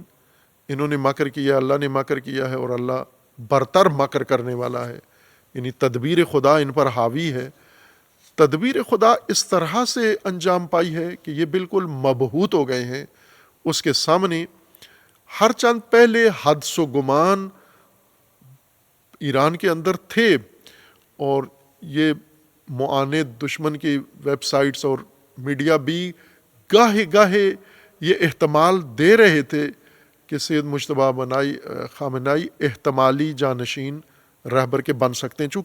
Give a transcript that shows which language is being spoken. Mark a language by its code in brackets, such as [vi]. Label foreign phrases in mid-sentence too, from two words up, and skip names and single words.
[ur] انہوں نے مکر کیا، اللہ نے مکر کیا ہے، اور اللہ برتر مکر کرنے والا ہے. یعنی تدبیر خدا ان پر حاوی ہے. تدبیر خدا اس طرح سے انجام پائی ہے کہ یہ بالکل مبہوت ہو گئے ہیں اس کے سامنے. ہر چند پہلے حدس و گمان ایران کے اندر تھے، اور یہ معاند دشمن کی ویب سائٹس اور میڈیا بھی گاہے گاہے یہ احتمال دے رہے تھے کہ سید مجتبیٰ خامنائی احتمالی جانشین رہبر کے بن سکتے ہیں.